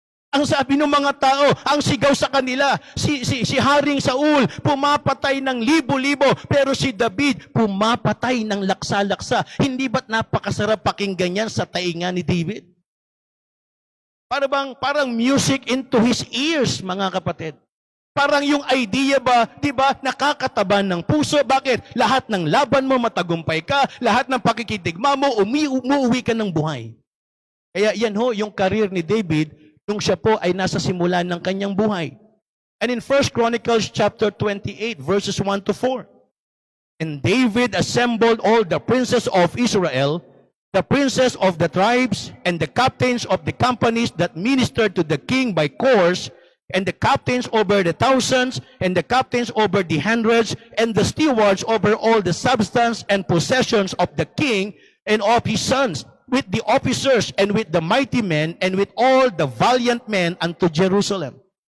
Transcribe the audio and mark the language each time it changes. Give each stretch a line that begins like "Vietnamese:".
Filipino: Ang sabi ng mga tao, ang sigaw sa kanila, si Haring Saul pumapatay ng libo-libo, pero si David pumapatay ng laksa-laksa. Hindi ba't napakasarap pakinggan yan sa tainga ni David?
English: Parang music into his ears,
Filipino: mga kapatid. Parang yung idea ba, di ba, nakakataba ng puso. Bakit? Lahat ng laban mo, matagumpay ka. Lahat ng pakikitigma mo, umuwi ka ng buhay. Kaya yan ho, yung career ni David, nung siya po ay nasa simula ng kanyang buhay.
English: And in 1 Chronicles chapter 28, verses 1 to 4. And David assembled all the princes of Israel, the princes of the tribes, and the captains of the companies that ministered to the king by course, and the captains over the thousands, and the captains over the hundreds, and the stewards over all the substance and possessions of the king and of his sons, with the officers and with the mighty men, and with all the valiant men unto Jerusalem.